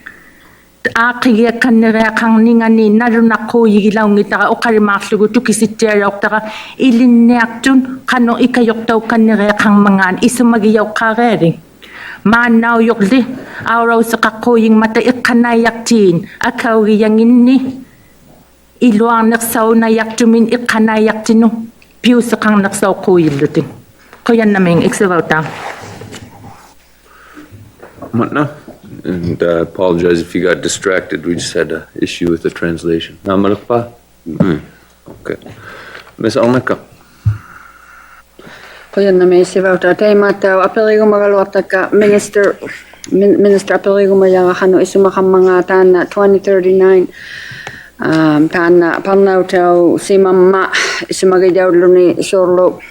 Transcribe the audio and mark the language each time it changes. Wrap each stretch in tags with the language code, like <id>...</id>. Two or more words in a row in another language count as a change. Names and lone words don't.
<iu>aaqigiakkannereaqarningani narunaqquuyigilaungitara oqalimaarlugu tukisittiaroortara ilinneartun qano ikayortaukannereaqarmangaan isumagiyauqqaareering maannauyorli aurousaqaqquuyingmata iqqanaiyartiin akaugiyanginni iluarnersaunayartumin iqqanaiyartinu piuseqarnersauqquuyillutin qoyannaming iksivauta Matna,</iu> <en>and I apologize if you got distracted. We just had an issue with the translation. Namalakpa? Okay. Miss Alnaka.</en> <iu>Qoyannami sivauta teimattau apeliigumagaluartakka minister apeliigumajaqaqanu isumakamanga taanna 2039 taanna parnautau simamma isumagijaulluni suurlu</iu>